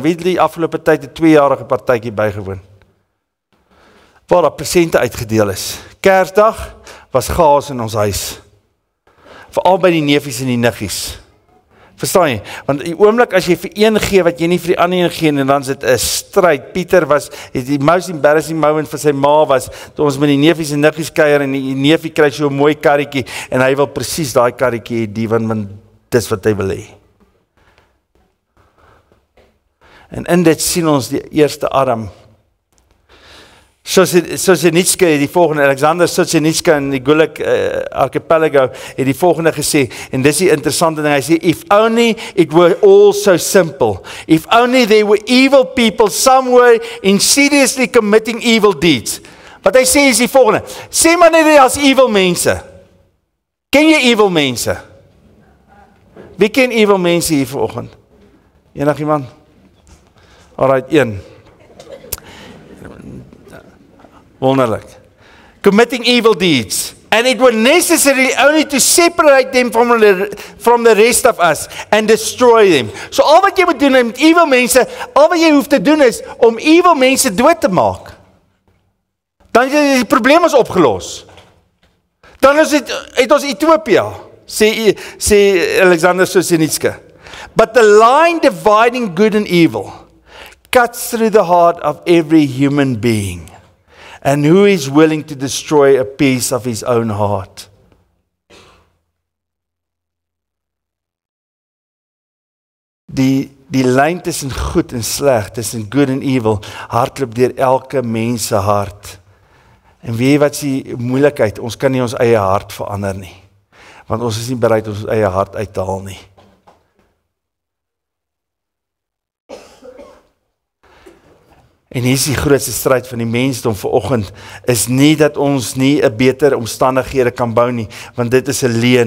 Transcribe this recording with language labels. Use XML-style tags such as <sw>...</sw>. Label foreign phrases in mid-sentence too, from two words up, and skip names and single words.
<af>Wie het die afgelope tyd 'n 2-jarige partytjie bygewoon? Waar daar presente uitgedeel is. Kersdag was chaos in ons huis. Veral by die neefies en die niggies. Verstaan jy? Want die oomblik as jy vir een gee wat jy nie vir die ander een gee, en dan is dit 'n stryd. Pieter het die</af> <en>most embarrassing moment</en> <af>vir sy ma was, toe ons met die neefies en niggies kuier, en die neefie kry so 'n mooi karretjie, en hy wil presies daai karretjie hê, die want dis wat hy wil hê. En in dit sien ons die eerste Adam. Solzhenitsyn het die volgende, Alexander Solzhenitsyn in die Gulag Archipelago het die volgende gesê, en dis die interessante ding, hy sê,</af> <en>if only it were all so simple, if only there were evil people somewhere insidiously committing evil deeds.</en> <af>Wat hy sê is die volgende, sê maar net as evil mense. Ken jy evil mense? Wie ken evil mense hier vanoggend? Enig iemand? Alright, een. Wonderlik.</af> <en>Committing evil deeds. And it was necessary only to separate them from the rest of us and destroy them.</en> <af>So al wat jy moet doen met evil mense, al wat jy hoef te doen is om evil mense dood te maak. Dan is die probleem is opgelos. Dan is het ons Ethiopië, sê Alexander Solzhenitsyn.</af> <en>But the line dividing good and evil cuts through the heart of every human being. And who is willing to destroy a piece of his own heart?</en> <af>Die lyn tussen goed en sleg, tussen</af> <en>good and evil,</en> <af>hardloop deur elke mens se hart. En weet jy wat is die moeilikheid? Ons kan nie ons eie hart verander nie. Want ons is nie bereid om ons eie hart uit te haal nie. En hier is die grootste stryd van die mensdom vanoggend, is nie dat ons nie 'n beter omstandighede kan bou nie, want dit is 'n leuen.</af>